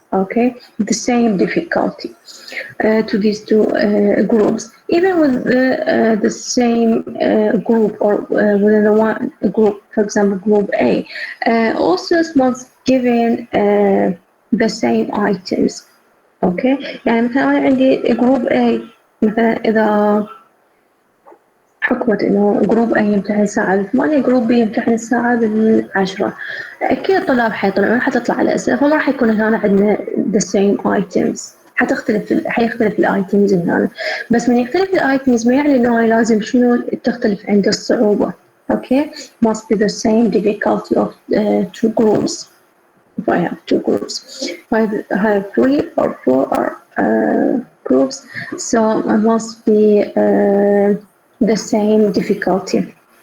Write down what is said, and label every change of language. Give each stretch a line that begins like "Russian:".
English: Okay, the same difficulty to these 2 groups, even with the same group or within the one group. For example, group A also must given the same items.
Arabic: Okay, يعني مثلا أنا عندي group A مثلا إذا حكمت إنه جروب A يمتحن الساعة 8، جروب B يمتحن الساعة 10، أكيد الطلاب حيطلعون حتطلع الأسئلة، فما راح يكون هنا عندنا
English: the same items،
Arabic: حيختلف الitems هنا. بس من يختلف الitems ما يعني إنه لازم شنو تختلف عند الصعوبة.
English: Okay, must be the same difficulty of 2 groups. if I have two groups. If I have 3 or 4 groups, so it must be the same difficulty.